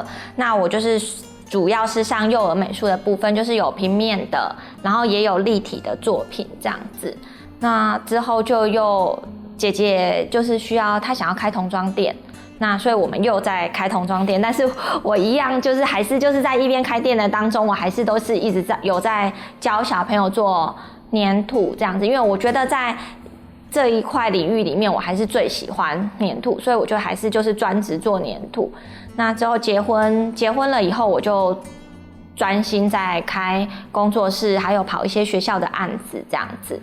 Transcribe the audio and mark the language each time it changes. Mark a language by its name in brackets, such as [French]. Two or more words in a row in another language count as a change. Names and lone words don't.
[Chinese] 那我就是主要是上幼兒美術的部分，就是有平面的，然後也有立體的作品這樣子。那之後就又姐姐就是需要，她想要開童裝店，那所以我們又在開童裝店，但是我一樣就是還是就是在一邊開店的當中，我還是都是一直有在教小朋友做黏土這樣子，因為我覺得在這一塊領域裡面，我還是最喜歡黏土，所以我就還是就是專職做黏土。那之後結婚了以後，我就專心在開工作室，還有跑一些學校的案子這樣子。